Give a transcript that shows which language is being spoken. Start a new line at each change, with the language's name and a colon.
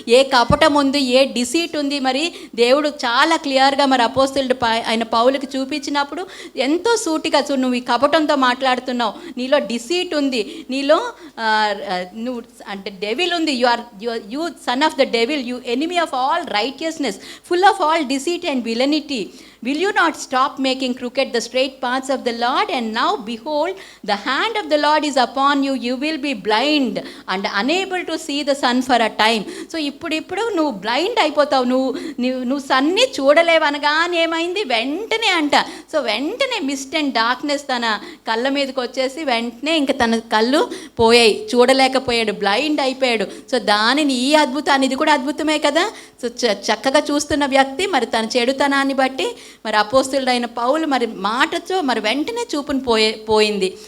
Telugu: ఏ కపటం ఉంది, ఏ డిసీట్ ఉంది, మరి దేవుడు చాలా క్లియర్గా మరి అపోస్తులుడు ఆయన పౌలుకి చూపించినప్పుడు ఎంతో సూటిగా, నువ్వు ఈ కపటంతో మాట్లాడుతున్నావు, నీలో డిసీట్ ఉంది, నీలో నువ్వు అంటే డెవిల్ ఉంది,
English: you son of the devil, you enemy of all righteousness, full of all deceit and villainy, will you not stop making crooked the straight paths of the Lord? And now behold, the hand of the Lord is upon you, you will be blind and unable to see the sun for a time.
Telugu: So ఇప్పుడు నువ్వు blind అయిపోతావు, నువ్వు సన్ని చూడలేవనగానే ఏమైంది, వెంటనే అంట. So వెంటనే Mist and darkness తన కళ్ళ మీదకి వచ్చేసి వెంటనే ఇంకా తన కళ్ళు పోయాయి, చూడలేకపోయాడు, బ్లైండ్ అయిపోయాడు. సో దానిని ఈ అద్భుతాన్ని, ఇది కూడా అద్భుతమే కదా. సో చక్కగా చూస్తున్న వ్యక్తి మరి తన చెడుతనాన్ని బట్టి మరి అపోస్తులుడైన పౌలు మరి మాటతో మరి వెంటనే చూపును పోయింది.